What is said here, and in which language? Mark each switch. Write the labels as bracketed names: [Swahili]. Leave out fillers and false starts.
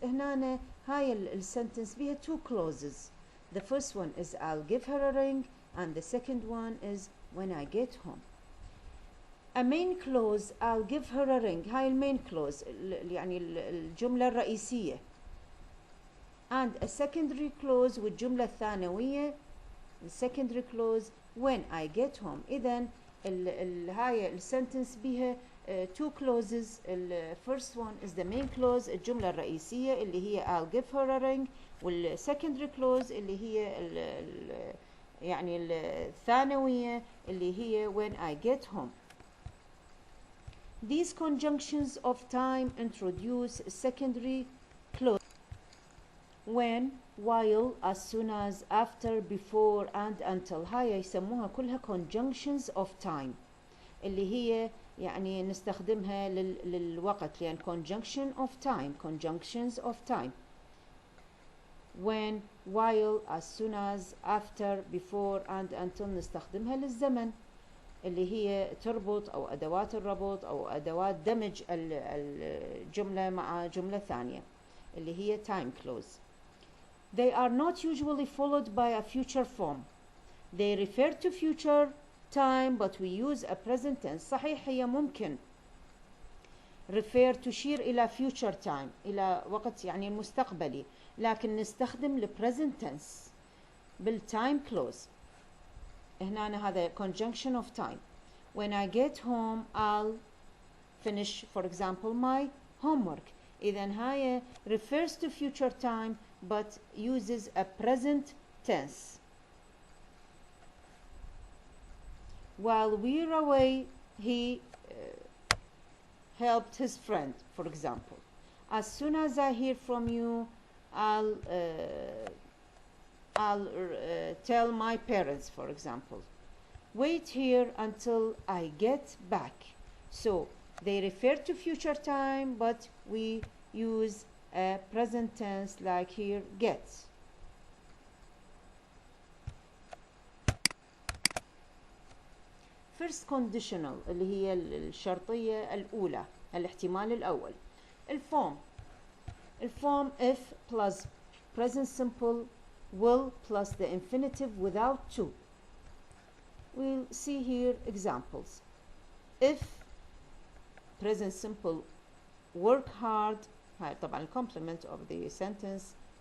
[Arabic] هنا هاي السنتنس بيها 2 clauses. [English] The first one is I'll give her a ring and the second one is when I get home. A main clause I'll give her a ring. [Arabic] هاي المين clause يعني الجملة الرئيسية. [English] And a secondary clause [Arabic] والجملة الثانوية. [English] The secondary clause when I get home. [Arabic] إذن هاي السنتنس بيها 2 clauses. [English] The first one is the main clause [Arabic] الجملة الرئيسية اللي هي [English] I'll give her a ring. [Arabic] والsecondary clause اللي هي يعني الثانوية اللي هي [English] when I get home. These conjunctions of time introduce secondary clause. When, while, as soon as, after, before, and until. [Arabic] هاي يسموها كلها conjunctions of time اللي هي يعني نستخدمها للوقت لأن conjunction of time. [English] Conjunctions of time. When, while, as soon as, after, before, and until [Arabic] نستخدمها للزمن اللي هي تربط أو أدوات الربط أو أدوات دمج الجملة مع جملة ثانية اللي هي time clause. [English] They are not usually followed by a future form. They refer to future time but we use a present tense. [Arabic] صحيح هي ممكن refer تشير إلى future time إلى وقت يعني المستقبلي لكن نستخدم ال present tense بالtime clause. [English] هنا هذا conjunction of time. When I get home I'll finish for example my homework. [Arabic] إذن هاي [English] refers to future time but uses a present tense. While we're away he helped his friend for example. As soon as I hear from you I'll tell my parents for example. Wait here until I get back. So they refer to future time but we use a present tense like here gets. [Arabic] First conditional اللي هي الشرطية الأولى الاحتمال الأول. [English] الفورم if plus present simple will plus the infinitive without to. We'll see here examples. If present simple work hard [Arabic] هاي طبعا [English] complement of the sentence.